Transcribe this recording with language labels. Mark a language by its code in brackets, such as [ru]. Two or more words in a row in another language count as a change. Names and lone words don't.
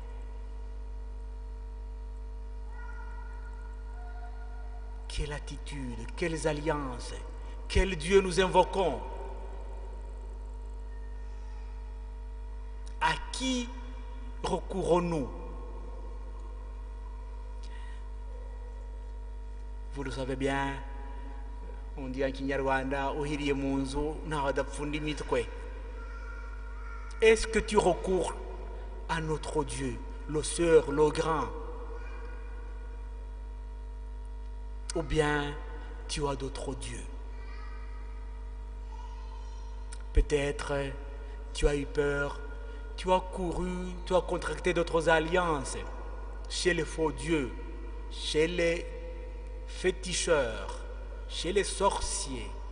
[fr] Quelle attitude, quelles alliances, quel Dieu nous invoquons? À qui recourons-nous? Vous le savez bien, on dit en Kinyarwanda, [rw] uhiriye mu nzu ntaho adapfunda imitwe. [fr] Est-ce que tu recours à notre Dieu, le Sœur, le Grand? Ou bien tu as d'autres dieux? Peut-être tu as eu peur, tu as couru, tu as contracté d'autres alliances chez les faux dieux, chez les féticheurs, chez les sorciers.